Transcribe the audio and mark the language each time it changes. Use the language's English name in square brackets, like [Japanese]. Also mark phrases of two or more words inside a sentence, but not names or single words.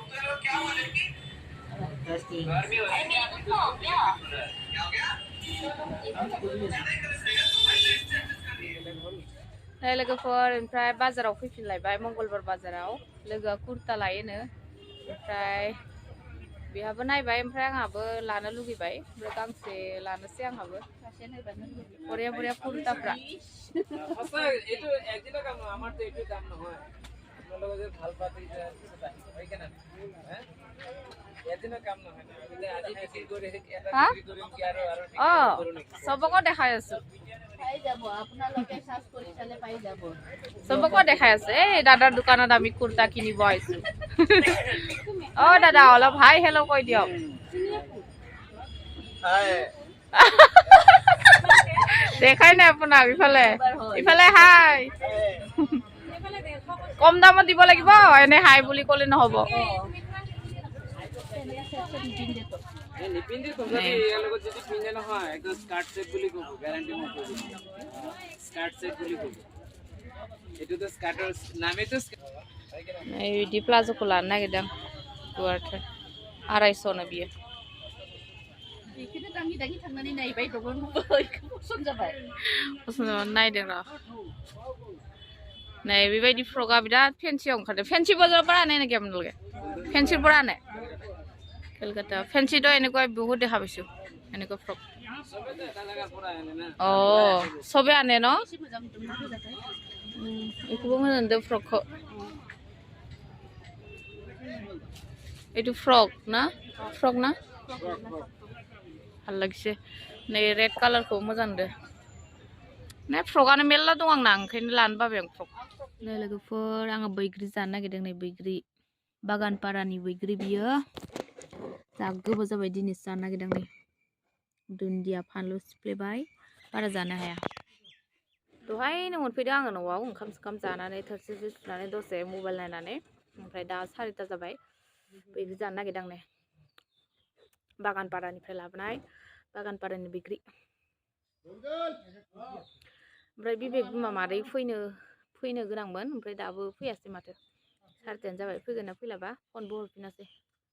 [Bodo] लोगोफोर ओमफ्राय बाजाराव फैफिनलायबाय मंगलबार बाजाराव लोगोआ कुर्ता लायोनो ओमफ्राय बेहाबो नायबाय ओमफ्राय आंहाबो लानो लुगैबाय ओमफ्राय गांसे लानोसै आंहाबो बरिया बरिया कुर्ताफ्रा [Assamese] सबको দেখাই আছো सबको দেখাই আছো এই দাদাৰ দোকানত আমি কুৰ্তা কিনিব আহিছো দাদা অলপ [English] hi hello' [Assamese] কৈ দিয়ক দেখাই নাই আপোনাক ইফালে হাই কম দামত দিব লাগিব এনে হাই বুলি ক'লে নহ'ব নিপিন্ধি তথাপি ইয়াৰ লগত যদি পিন্ধে নহয় একদম [English] skirt set [Assamese] বুলি ক'ব গ্যাৰান্টি মই কৈ দিম [English] skirt set [Assamese] বুলি ক'ব এইটোতো স্কাৰ্টৰ নামেতো এই ডি প্লাজোखौ [Bodo] लानो नागिरदों गुवारथार 250 नो बियो बेखौनो दाङि दाङि थांनानै नायबाय दङ पसन्द जाबाय नायदों र' नै बेबायदि फ्रकआ बिराद फेन्सियाव ओंखारदों फेन्सि बजाराव [Assamese] পৰা আনে নেকি আপোনালোকে ফেন্সিৰ পৰা আনে কলকাতা ফেন্সিটো এনেকুৱা বহুত দেখা পাইছো এনেকুৱা ফ্ৰক চবে আনে ন [Bodo] এইটোও মোজাं नुदों फ्रकखौ [Assamese] এইটো ফ্রক না ফ্রক না ভাল লাগিছে [Bodo] नै रेड कालारखौ मोजां नुदो नै फ्रकआनो मेल्ला दं आंना ओंखायनो लानो बाबाय आं फ्रक नै लोगोफोर आङो बैग्रि जानो नागिरदों नै बैग्रि बागानपारानि बैग्रि बियो जा गोबाव जाबाय दिनैसो जानो नागिरदों नै दुन्दिया फानलु सिफ्लेबाय बारा जानो हाया दहायनो मोनफैदों आङो न'आव ओंखाम जानानै थोरसि सुनानै दसे मबाइल नायनानै ओमफ्राय दा 4टा जाबाय बैग्रि जानो नागिरदों नै बागानपारानिफ्राय लाबोनाय बागानपारानि बैग्रि ओमफ्राय बिबेक बिमा मादै फैनो गोनांमोन ओमफ्राय दाबो फैयासै माथो 4टायानो जाबाय फैगोन ना फैलाबा फनबो हरफिनासै